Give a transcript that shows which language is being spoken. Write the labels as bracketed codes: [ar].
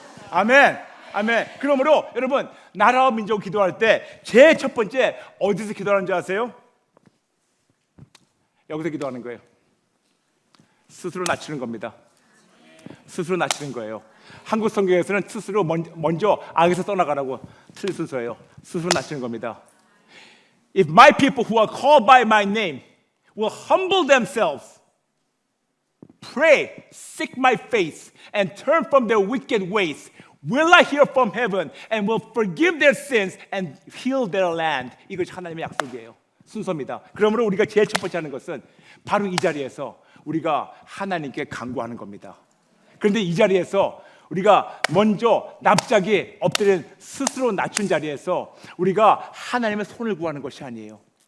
[ko] 아멘. 아멘. 그러므로 여러분, 나라와 민족 기도할 때 제일 첫 번째 어디서 기도하는 줄 아세요? 여기서 기도하는 거예요. 스스로 낮추는 겁니다. 스스로 낮추는 거예요. 한국 성경에서는 스스로 먼저 악에서 떠나가라고 틀린 순서예요. 스스로 낮추는 겁니다. [en] If my people who are called by my name will humble themselves, pray, seek my face, and turn from their wicked ways, will I hear from heaven and will forgive their sins and heal their land. [ko] 이것이 하나님의 약속이에요. 순서입니다. 그러므로 우리가 제일 첫 번째 하는 것은 바로 이 자리에서 우리가 하나님께 간구하는 겁니다. 그런데 이 자리에서 우리가 먼저 납작이 엎드린 스스로 낮춘 자리에서 우리가 하나님의 손을 구하는 것이 아니에요.